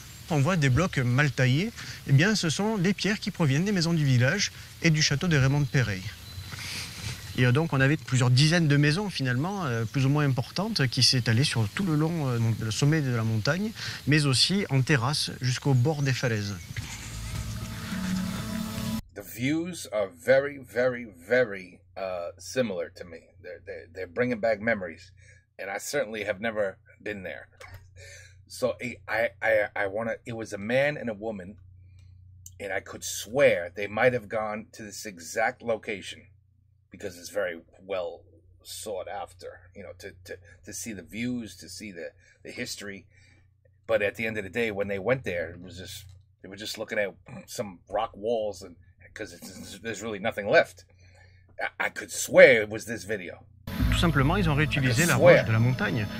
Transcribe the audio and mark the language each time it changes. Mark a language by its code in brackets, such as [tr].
[fr] On voit des blocs mal taillés. Eh bien, ce sont des pierres qui proviennent des maisons du village et du château de Raymond de Péreille. Et donc, on avait plusieurs dizaines de maisons, finalement, plus ou moins importantes, qui s'étalaient sur tout le long du sommet de la montagne, mais aussi en terrasse jusqu'au bord des falaises. [en] The views are very, very, very similar to me. They're bringing back memories, and I certainly have never been there. So I want to. It was a man and a woman, and I could swear they might have gone to this exact location because it's very well sought after. You know, to see the views, to see the history. But at the end of the day, when they went there, it was just they were just looking at some rock walls, and because there's really nothing left. I could swear it was this video. [fr] Tout simplement, ils ont réutilisé la roche de la montagne.